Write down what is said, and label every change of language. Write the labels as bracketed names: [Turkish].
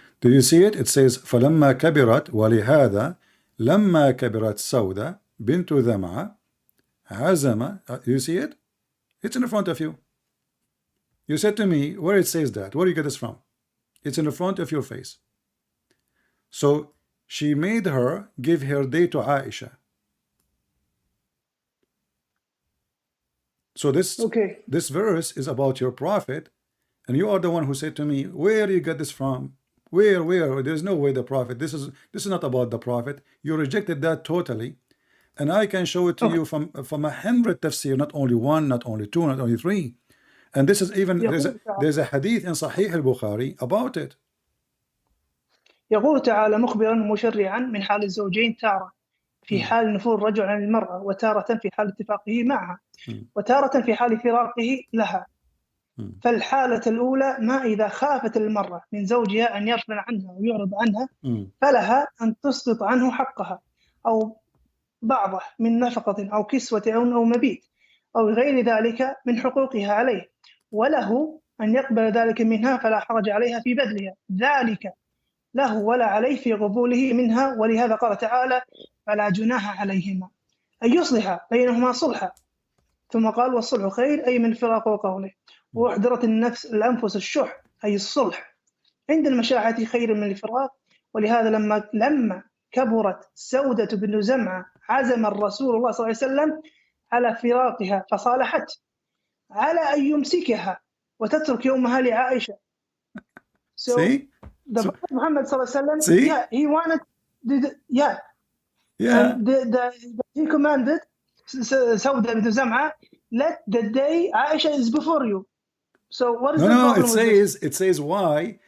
[English] Do you see it? It says [Arabic] فلما كبرت ولهذا لما كبرت سودة بنت ذمعة عزم. [English] You see it? It's in front of you. You said to me, where it says that? Where do you get this from? It's in the front of your face. So she made her give her day to Aisha. So this verse is about your prophet, and you are the one who said to me, where do you get this from? Where? There's no way the prophet. This is not about the prophet. You rejected that totally, and I can show it to you from 100 tafsir, not only one, not only two, not only three. And this is even there's a hadith in Sahih al-Bukhari about it. [Arabic] يقول تعالى مخبرا مشرعا من حال الزوجين تارة في حال نفور الرجل عن المرأة وتارة في حال اتفاقه معها وتارة في حال فراقه لها. فالحالة الأولى ما إذا خافت المرأة من زوجها أن يغفل عنها ويعرض عنها فلها أن تسقط عنه حقها أو بعضه من نفقة أو كسوة أو مبيت أو غير ذلك من حقوقها عليه وله أن يقبل ذلك منها فلا حرج عليها في بذلها ذلك له ولا عليه في قبوله منها. ولهذا قال تعالى فلا جناح عليهما أن يصلح بينهما صلحا ثم قال والصلح خير أي من فراق وقوله وأحضرت الأنفس الشح أي الصلح عند المشاحة خير من الفراق. ولهذا لما كبرت سودة بن زمعة عزم الرسول الله صلى الله عليه وسلم على فراقها فصالحت على أن يمسكها وتترك يومها لعائشة. [English] So the Prophet Muhammad [Arabic] صلى الله عليه وسلم [English] he wanted and he commanded Sauda bin Zam'a, let the day Aisha is before you. So what is the problem with this? It says why?